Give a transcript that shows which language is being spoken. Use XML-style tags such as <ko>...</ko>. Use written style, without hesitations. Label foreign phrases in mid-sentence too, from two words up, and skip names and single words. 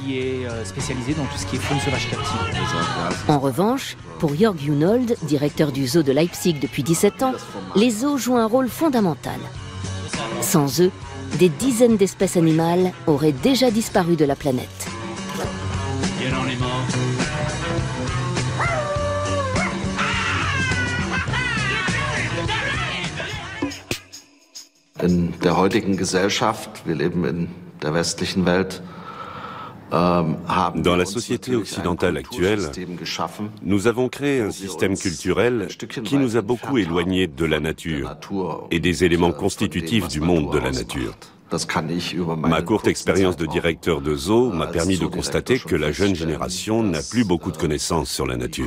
<fr>Qui est spécialisé dans tout ce qui est faune sauvage captive. En revanche, pour Jörg Junold, directeur du zoo de Leipzig depuis 17 ans, les zoos jouent un rôle fondamental. Sans eux, des dizaines d'espèces animales auraient déjà disparu de la planète.</fr> <de>In der heutigen Gesellschaft, wir leben in der westlichen Welt,</de> <fr>dans la société occidentale actuelle, nous avons créé un système culturel qui nous a beaucoup éloignés de la nature et des éléments constitutifs du monde de la nature. Ma courte expérience de directeur de zoo m'a permis de constater que la jeune génération n'a plus beaucoup de connaissances sur la nature.</fr>